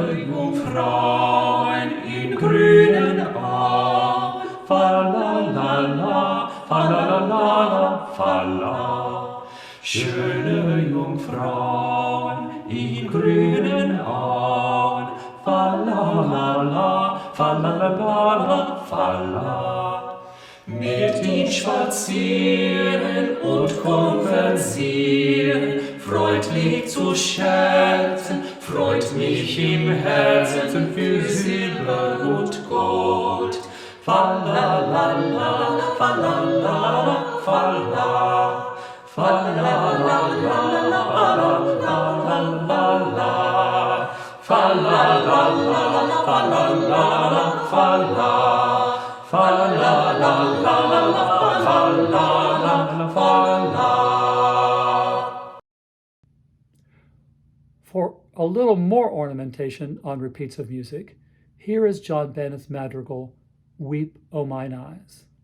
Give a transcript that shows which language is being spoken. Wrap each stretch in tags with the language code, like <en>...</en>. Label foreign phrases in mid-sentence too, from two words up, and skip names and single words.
<de>Jungfrauen in grünen Auen, falalala, falalala, falla. Schöne Jungfrauen in grünen Auen, falalala, falalala, falla. Mit ihm spazieren und konversieren, freundlich zu scherzen, freut mich im Herzen für Silber und Gold. Falalala, falalala, falla. Falalala, falalala, falalala, falalala, falla.</de> <en>For a little more ornamentation on repeats of music, here is John Bennett's madrigal, Weep, O Mine Eyes.</en>